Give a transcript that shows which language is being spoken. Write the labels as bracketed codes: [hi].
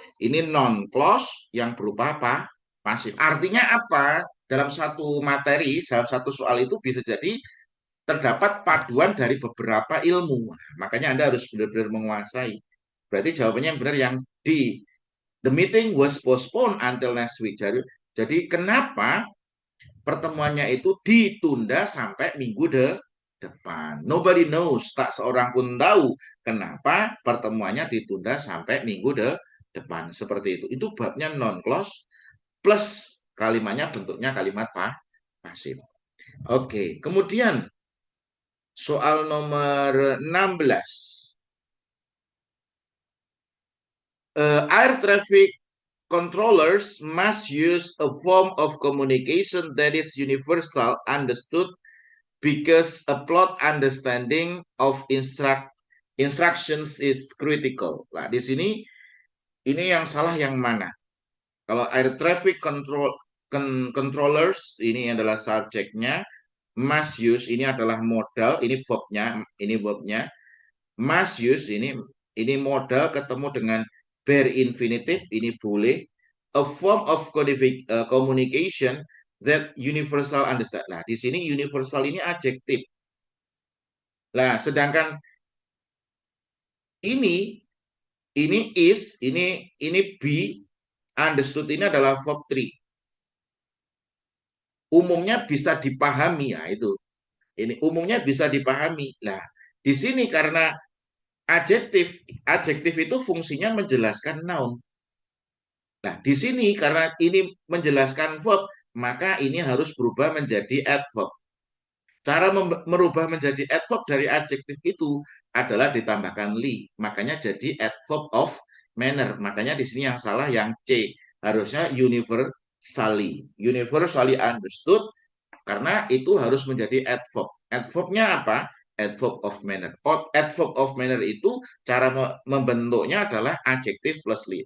[id] Ini non-clause yang berupa apa? Pasif. Artinya apa? Dalam satu materi, dalam satu soal itu bisa jadi terdapat paduan dari beberapa ilmu. Makanya Anda harus benar-benar menguasai. Berarti jawabannya yang benar yang D. [en] The meeting was postponed until next week. [id] Jadi kenapa pertemuannya itu ditunda sampai minggu depan? [en] Nobody knows. [id] Tak seorang pun tahu kenapa pertemuannya ditunda sampai minggu depan. Seperti itu. Itu babnya non-clause plus kalimatnya bentuknya kalimat pasif. Oke, kemudian soal nomor 16. [en] Air traffic controllers must use a form of communication that is universal understood because a plot understanding of instructions is critical. [id] Nah, di sini ini yang salah yang mana? Kalau air traffic controllers ini adalah subjeknya, must use ini adalah modal, ini verbnya, must use ini modal ketemu dengan bare infinitive, ini boleh, [en] a form of communication that universal understand. [id] Nah, di sini universal ini adjektif. Nah, sedangkan ini is, ini be, understood ini adalah verb 3. Umumnya bisa dipahami ya itu. Ini umumnya bisa dipahami. Nah, di sini karena adjektif itu fungsinya menjelaskan noun. Nah, di sini karena ini menjelaskan verb, maka ini harus berubah menjadi adverb. Cara merubah menjadi adverb dari adjektif itu adalah ditambahkan li. Makanya jadi adverb of manner. Makanya di sini yang salah yang C. Harusnya universally. Universally understood karena itu harus menjadi adverb. Adverbnya apa? Adverb of manner. Adverb of manner itu cara membentuknya adalah adjektif plus li.